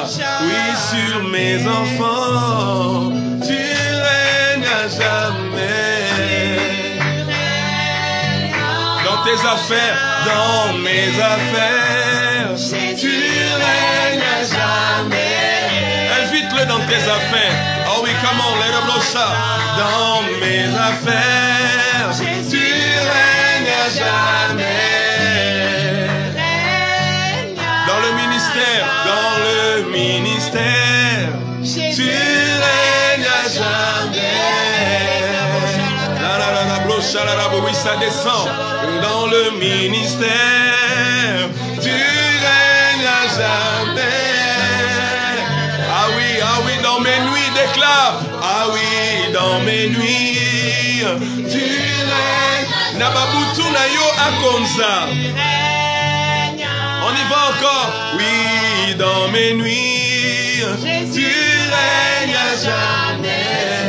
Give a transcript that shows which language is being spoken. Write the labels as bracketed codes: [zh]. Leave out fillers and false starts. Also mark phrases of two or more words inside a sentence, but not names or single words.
[fr] Oui, sur mes enfants, tu règnes à jamais. Dans tes affaires, dans mes affaires, tu règnes à jamais. Invite-le dans tes affaires. Oh oui, [en] come on, let him know [fr] ça. Dans mes affaires, tu règnes à jamais. Dans le ministère, tu règnes à jamais. Oui, ça descend. Dans le ministère, tu règnes à jamais. Ah oui, dans mes nuits, déclare. Ah oui, dans mes nuits, tu règnes. [ln] Nababutu na yo akonza. [fr] On y va encore. Oui, dans mes nuits, tu règnes à jamais.